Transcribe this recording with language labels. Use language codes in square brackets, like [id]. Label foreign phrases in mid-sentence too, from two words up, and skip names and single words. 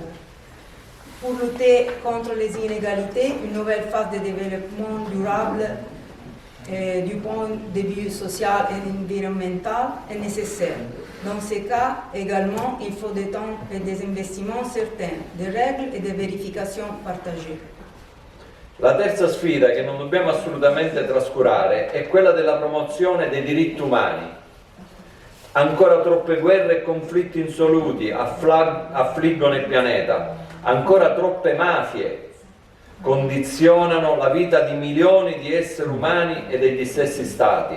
[fr] Pour lutter contre les inégalités, une nouvelle phase de développement durable du point de vue social et environnemental est nécessaire. Dans ces cas, également, il faut des temps et des investissements certains, des règles et des vérifications partagées. [it] La terza sfida che non dobbiamo assolutamente trascurare è quella della promozione dei diritti umani. Ancora troppe guerre e conflitti insoluti affliggono il pianeta, ancora troppe mafie condizionano la vita di milioni di esseri umani e degli stessi stati.